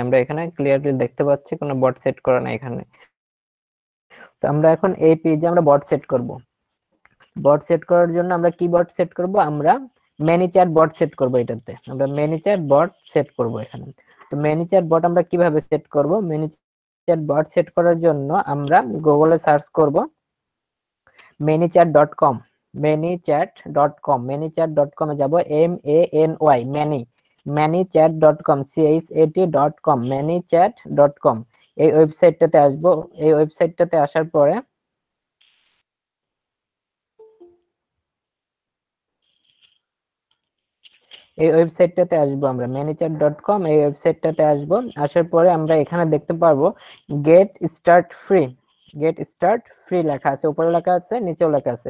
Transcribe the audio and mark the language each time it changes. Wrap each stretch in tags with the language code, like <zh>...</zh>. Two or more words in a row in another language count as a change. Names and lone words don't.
<bn>আমরা এখানে ক্লিয়ারলি দেখতে পাচ্ছি কোনো বট সেট করা নাই এখানে। তো আমরা এখন এই পেজে আমরা বট সেট করব। বট সেট করার জন্য আমরা কি বট সেট করব? আমরা ম্যানিচার বট সেট করব। এটাতে আমরা ম্যানিচার বট সেট করব এখানে। তো ম্যানিচার বট আমরা কিভাবে সেট করব? ম্যানিচার বট সেট করার জন্য আমরা গুগলে সার্চ করব manychat.com, manychat.com, manychat.com এ যাব, MANY, manychat.com, CHAT.com, manychat.com, এই ওয়েবসাইটটাতে আসব। এই ওয়েবসাইটটাতে আসার পরে এই ওয়েবসাইটটাতে আসবো আমরা, manychat.com, এই ওয়েবসাইটটাতে আসবো। আসার পরে আমরা এখানে দেখতে পারবো</bn> <en>Get Start Free, Get Start Free</en> <bn>লেখা আছে, উপরে লেখা আছে, নিচেও লেখা আছে।</bn>